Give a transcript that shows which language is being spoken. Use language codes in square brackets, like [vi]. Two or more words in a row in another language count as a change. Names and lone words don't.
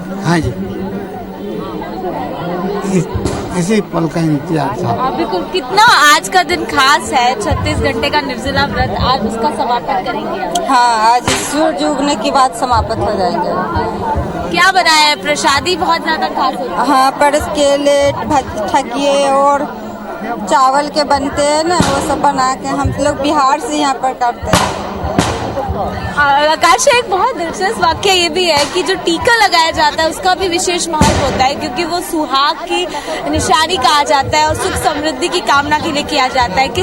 [hi] हाँ जी, इसी पल का इंतजार था। बिल्कुल, कितना आज का दिन खास है। 36 घंटे का निर्जला व्रत, आज उसका समापन करेंगे। हाँ, आज सूरज उगने के बाद समाप्त हो जाएंगे। क्या बनाया है? प्रसादी बहुत ज्यादा खास होता है। हाँ, परस केले, ठगिए और चावल के बनते हैं ना, वो सब बना के हम लोग बिहार से यहाँ पर करते हैं। आकाश, एक बहुत दिलचस्प वाक्य ये भी है कि जो टीका लगाया जाता है उसका भी विशेष महत्व होता है, क्योंकि वो सुहाग की निशानी कहा जाता है और सुख समृद्धि की कामना के लिए किया जाता है।